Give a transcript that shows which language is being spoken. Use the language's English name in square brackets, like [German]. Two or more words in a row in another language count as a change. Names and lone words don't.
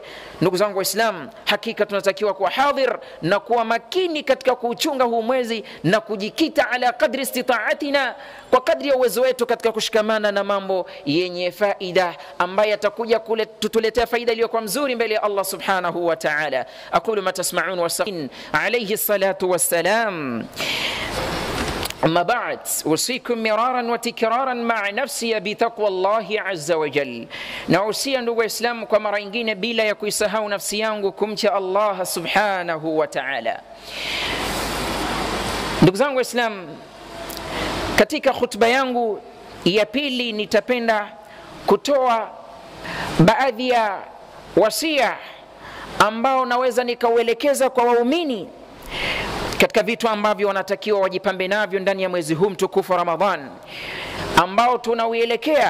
[Swahili] Ndugu zangu Waislamu, hakika tunatakiwa kuwa hadhir na kuwa makini katika kuuchunga huu mwezi na kujikita [Arabic] على قدر استطاعتنا, [Swahili] kwa kadri ya uwezo wetu katika kushikamana na mambo yenye faida ambayo yatakuja kutuletea faida iliyokuwa mzuri mbele ya Allah [Arabic] سبحانه وتعالى. أقول ما تسمعون وصلى الله عليه الصلاة والسلام. أما بعد أوصيكم مرارا وتكرارا مع نفسي بتقوى الله عز وجل. [Swahili] نوصي ndugu Waislamu kwa mara nyingine bila ya kuisahau nafsi yangu kumcha Allah [Arabic] سبحانه وتعالى. [Swahili] Ndugu zangu Waislamu, katika khutba yangu ya pili nitapenda kutoa baadhi ya wasia ambao naweza nikauelekeza kwa waumini katika vitu ambavyo wanatakiwa wajipambe navyo ndani ya mwezi huu mtukufu Ramadhan ambao tunauelekea.